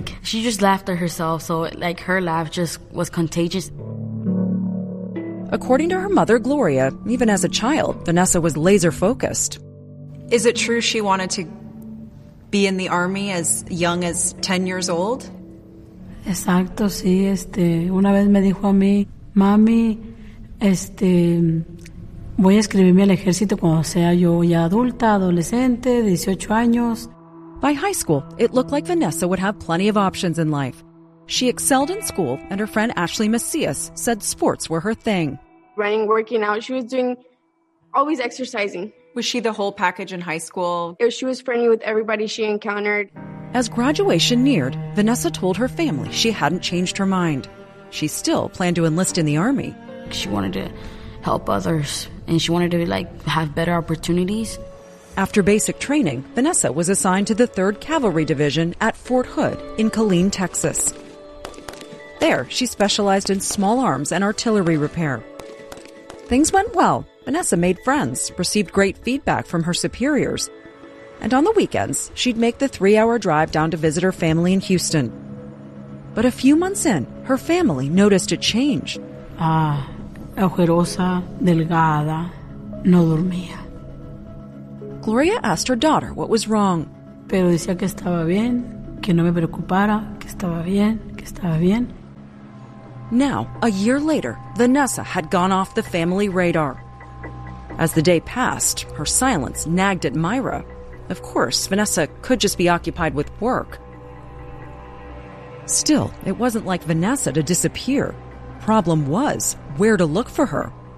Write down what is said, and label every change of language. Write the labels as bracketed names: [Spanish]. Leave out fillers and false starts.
[English] She just laughed at herself. So her laugh just was contagious. According to her mother, Gloria, even as a child, Vanessa was laser focused. Is it true she wanted to be in the army as young as 10 years old? [Spanish] Exacto, sí. Una vez me dijo a mí, mami, voy a escribirme al ejército cuando sea yo ya adulta, adolescente, 18 años. [English] By high school, it looked like Vanessa would have plenty of options in life. She excelled in school, and her friend Ashley Macias said sports were her thing. Running, working out, she was doing, always exercising. Was she the whole package in high school? She was friendly with everybody she encountered. As graduation neared, Vanessa told her family she hadn't changed her mind. She still planned to enlist in the Army. She wanted to help others, and she wanted to, have better opportunities. After basic training, Vanessa was assigned to the 3rd Cavalry Division at Fort Hood in Killeen, Texas. There, she specialized in small arms and artillery repair. Things went well. Vanessa made friends, received great feedback from her superiors, and on the weekends, she'd make the 3-hour drive down to visit her family in Houston. But a few months in, her family noticed a change. [Spanish] Ojerosa, delgada, no dormía. [English] Gloria asked her daughter what was wrong. [Spanish] Pero decía que estaba bien, que no me preocupara, que estaba bien, que estaba bien. [English] Now, a year later, Vanessa had gone off the family radar. As the day passed, her silence nagged at Myra. Of course, Vanessa could just be occupied with work. Still, it wasn't like Vanessa to disappear. Problem was, where to look for her?